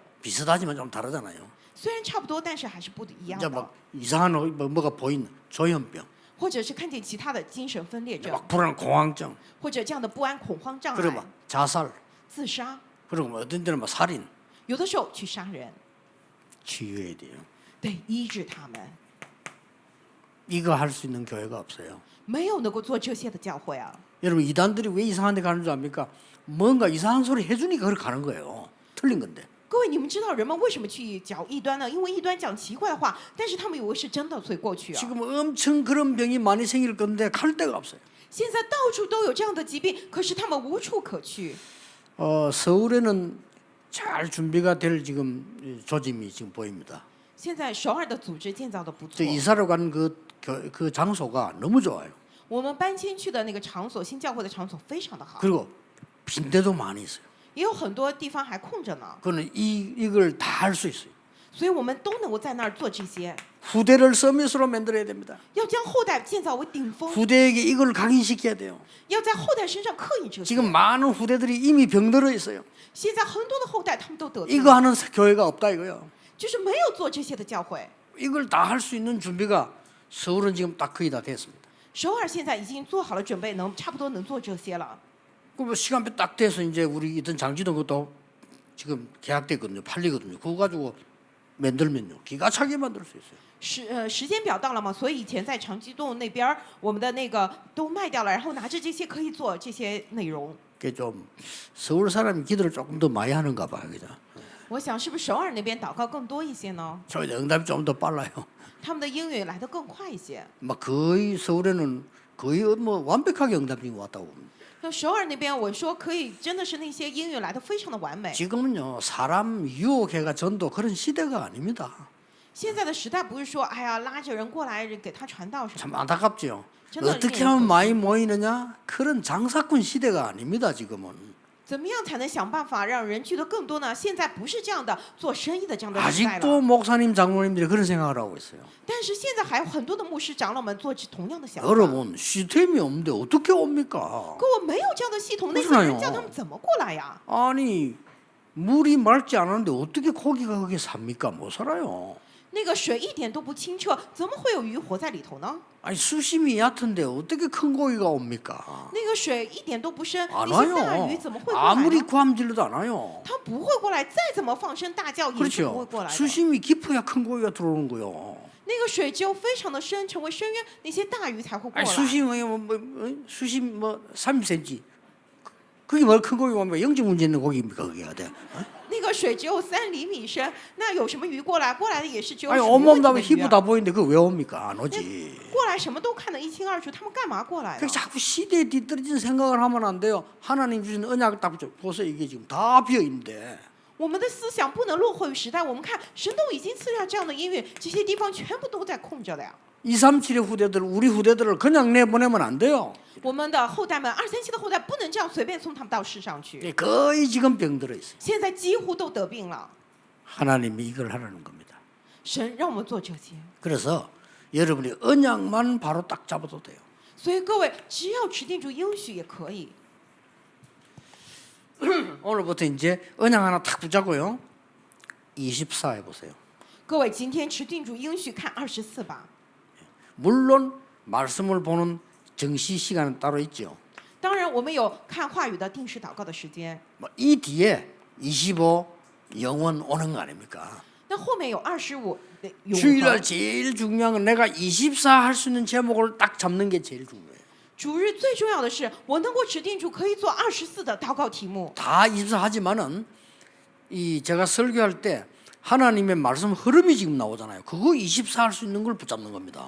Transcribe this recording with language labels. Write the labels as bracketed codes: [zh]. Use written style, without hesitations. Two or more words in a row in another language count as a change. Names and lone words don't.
[ko] 비슷하지만 좀 다르잖아요. [zh] 虽然差不多，但是还是不一样 [ko] 이제 [zh] 的。 [ko] 막 이상한 뭐가 보이는 조현병, [zh] 或者是看见其他的精神分裂症， [ko] 막 불안 공황증, [zh] 或者这样的不安恐慌障 [ko] 그리고 [zh] 碍 [ko] 막 、 자살, [zh] 自杀， [ko] 그리고 뭐 어떤 때는 막 살인 [zh] 有的时候去杀人， [ko] 치유해야 돼요. [zh] 得医治他们。 [ko] 이거 할 수 있는 교회가 없어요. [zh] 没有能够做这些的教会啊！ [ko] 여러분 이단들이 왜 이상한 데 가는 줄 압니까? 뭔가 이상한 소리 해주니까 그렇게 가는 거예요. 틀린 건데. [zh] 各位，你们知道人们为什么去讲异端呢？因为异端讲奇怪的话，但是他们以为是真的，所以过去啊。 [ko] 지금 엄청 그런 병이 많이 생길 건데 갈 데가 없어요. [zh] 现在到处都有这样的疾病，可是他们无处可去。 [ko] 서울에는 잘 준비가 될 지금 조짐이 지금 보입니다. [zh] 现在首尔的组织建造的不 [ko] 저 [zh] 错， [ko] 이사를 간 그 장소가 너무 좋아요. [zh] 我们搬迁去的那个场所，新教会的场所非常的好， [ko] 그리고 빈대도 많이 있어요. [zh] 也有很多地方还空着呢， [ko] 그거는 이걸 다 할 수 있어요. [zh] 所以我们都能够在那儿做这些， [ko] 후대를 서밋으로 만들어야 됩니다. [zh] 要将后代建造为顶峰， [ko] 후대에게 이걸 각인시켜야 돼요. [zh] 要在后代身上刻印这些。 [ko] 지금 많은 후대들이 이미 병들어 있어요. [zh] 现在很多的后代他们都得病 [ko] 이거 하는 교회가 없다 이거요. [zh] 就是没有做这些的教会。 [ko] 이걸 다 할 수 있는 준비가 서울은 지금 딱 거의 다 됐습니다. [zh] 首尔现在已经做好了准备，差不多能做这些了。 [ko] 그 시간표 딱 돼서 이제 우리 있던 장지동 것도 지금 계약됐거든요. 팔리거든요. 그거 가지고 만들면요 기가 차게 만들 수 있어요. [zh] 时间表到了嘛，所以以前在长基洞那边我们的那个都卖掉了，然后拿着这些可以做这些内容。 [ko] 그게 좀 서울 사람이 기도를 조금 더 많이 하는가 봐요, 그죠? [zh] 我想是不是首尔那边祷告更多一些呢？ [ko] 저희 응답이 좀 더 빨라요. [zh] 他们的应允来得更快一些。 [ko] 막 거의 서울에는 거의 뭐 완벽하게 응답이 왔다고 봅니다. [zh] 像首尔那边，我说可以，真的是那些应允来得非常的完美。 [ko] 지금은요 사람 유혹해가 전도 그런 시대가 아닙니다. [zh] 现在的时代不是说，哎呀，拉着人过来给他传道什么。 [ko] 참 안타깝죠. 저는 어떻게 이해해요. 하면 많이 모이느냐 그런 장사꾼 시대가 아닙니다. 지금은 [zh] 怎么样才能想办法让人聚得更多呢？现在不是这样的做生意的这样的时代 [ko] 아직도 [zh] 了。 [ko] 목사님 장로님들이 그런 생각을 하고 있어요. [zh] 但是现在还有很多的牧师长老们做同样的想法。 [ko] 여러분 시스템이 없는데 어떻게 옵니까? [zh] 可我没有这样的系统，那些 [ko] 그렇잖아요 [zh] 人叫他们怎么过来呀？ [ko] 아니 물이 맑지 않은데 어떻게 고기가 거기 삽니까? 못 살아요. [zh] 那个水一点都不清澈，怎么会有鱼活在里头呢？ [ko] 아니 수심이 얕은데 어떻게 큰 고기가 옵니까? [zh] 那个水一点都不深， [ko] 안 [zh] 那些大 [ko] 와요. [zh] 鱼怎么会过来 [ko] 아무리 [zh] 呢？ [ko] 구함질러도 안 와요. [zh] 它不会过来，再怎么放声大叫也是不会 [ko] 그렇죠. [zh] 过来的。 [ko] 수심이 깊어야 큰 고기가 들어오는 거요. [zh] 那个水只有非常的深，成为深渊，那些大鱼才会过 [ko] 아니 [zh] 来。 [ko] 수심이 수심 뭐 30cm. 그게 뭘 큰 고기가 옵니까? 영적 문제 있는 고기입니까? 그게 돼. [zh] 那个水只有3厘米深，那有什么鱼过来？过来的也是只有 [ko] 아니 [zh] 水问 [ko] 온몸 [zh] 题 [ko] 다 [zh] 的鱼 [ko] 피부 [zh] 啊。 [ko] 다 보이는데 그거 왜 옵니까? 안 오지. [zh] 过来什么都看得一清二楚，他们干嘛过来 [ko] 그 [zh] 呢？ [ko] 자꾸 시대에 뒤떨어진 생각을 하면 안 돼요. 하나님 주신 언약을 딱 보세요. 이게 지금 다 비어 있는데. [zh] 我们的思想不能落后于时代。我们看神都已经赐下这样的音乐，这些地方全部都在空着的呀。 [ko] 237의 후대들 우리 후대들을 그냥 내보내면 안 돼요. 사실은. [zh] 我们的后代们，二三期的后代不能这样随便送他们到世上去。 [ko] 예, 거의 지금 병들어 있어요. [zh] 现在几乎都得病了。 [ko] 하나님이 이걸 하라는 겁니다. [zh] 神让我们做这些， [ko] 그래서 여러분이 언약만 바로 딱 잡아도 돼요. [zh] 所以各位只要持定住应许也可以。 [ko] 오늘부터 이제 언약 하나 탁 붙잡고요. 24 해보세요. [zh] 各位今天持定住应许，看24吧。 [ko] 물론 말씀을 보는 정시 시간은 따로 있죠. [zh] 当然，我们有看话语的定时祷告的时间。 [ko] 이 뒤에 25 영원 오는 거 아닙니까? [zh] 那后面有25的永 [ko] 주일날 [zh] 恒。 [ko] 제일 중요한 건 내가 24 할 수 있는 제목을 딱 잡는 게 제일 중요해요. [zh] 主日最重要的是，我能够持定住可以做24的祷告题目。 [ko] 다 24 하지만은 이 제가 설교할 때 하나님의 말씀 흐름이 지금 나오잖아요. 그거 24 할 수 있는 걸 붙잡는 겁니다.